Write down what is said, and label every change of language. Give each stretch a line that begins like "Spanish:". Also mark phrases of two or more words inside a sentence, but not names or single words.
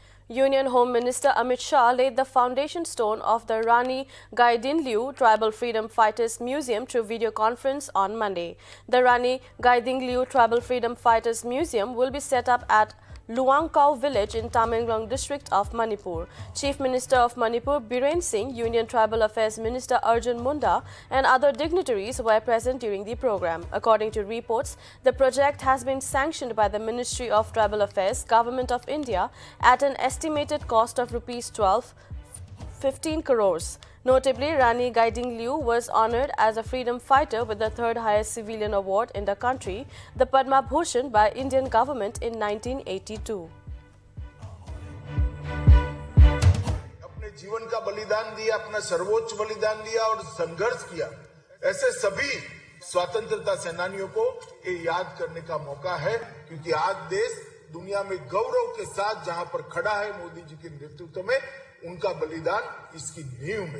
English: Union Home Minister Amit Shah laid the foundation stone of the Rani Gaidinliu Tribal Freedom Fighters Museum through video conference on Monday. The Rani Gaidinliu Tribal Freedom Fighters Museum will be set up at Luangkau village in Tamenglong district of Manipur. Chief Minister of Manipur Biren Singh, Union Tribal Affairs Minister Arjun Munda and other dignitaries were present during the program. According to reports, the project has been sanctioned by the Ministry of Tribal Affairs, Government of India at an estimated cost of rupees 15 crores. Notably, Rani Gaidinliu was honored as a freedom fighter with the third highest civilian award in the country, the Padma Bhushan, by Indian government in 1982.
Hindi: अपने जीवन का बलिदान दिया, अपना सर्वोच्च बलिदान दिया और संघर्ष किया, ऐसे सभी स्वतंत्रता सेनानियों को ये याद करने का मौका है, क्योंकि आज देश दुनिया में गौरव के साथ जहां पर खड़ा है मोदी जी के नेतृत्व में, उनका बलिदान इसकी नींव में।